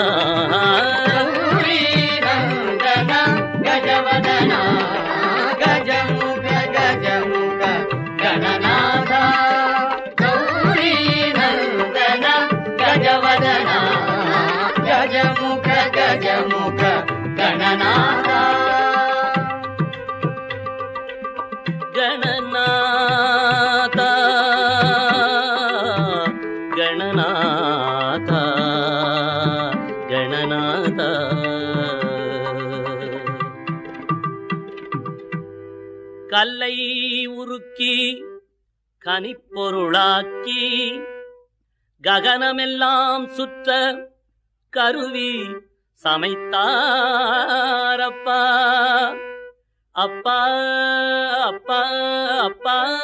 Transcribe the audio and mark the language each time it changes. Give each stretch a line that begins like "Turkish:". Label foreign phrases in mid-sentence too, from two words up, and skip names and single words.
Hindi: गौरी नंदन गजवदना गजमुग गजमुग गणनाथ गौरी नंदन गजवदना गजमुग गजमुग गणनाथ गणनाथ
Tamil: गणनाथ गणनाथ கல்லை உருக்கி கனிப்பொருளாக்கி ககனமெல்லாம் சுற்ற கருவி சமைத்தாரப்பா அப்பா அப்பா அப்பா